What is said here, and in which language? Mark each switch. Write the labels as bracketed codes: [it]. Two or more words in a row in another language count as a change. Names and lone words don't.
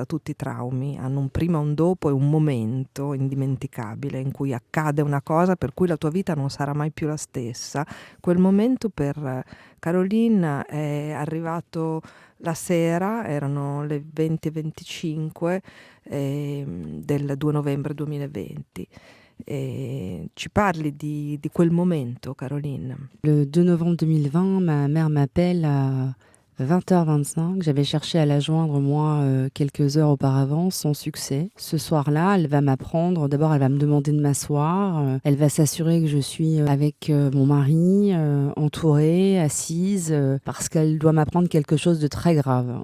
[it] Tutti i traumi hanno un prima, un dopo e un momento indimenticabile in cui accade una cosa per cui la tua vita non sarà mai più la stessa. Quel momento per Caroline è arrivato la sera, erano le 20:25 del 2 novembre 2020. Ci parli di quel momento, Caroline? [fr] Le 2 novembre 2020, ma mère m'appelle à 20h25. J'avais cherché à la joindre, moi, quelques heures auparavant, sans succès. Ce soir-là, elle va m'apprendre, d'abord elle va me demander de m'asseoir, elle va s'assurer que je suis avec mon mari, entourée, assise, parce qu'elle doit m'apprendre quelque chose de très grave.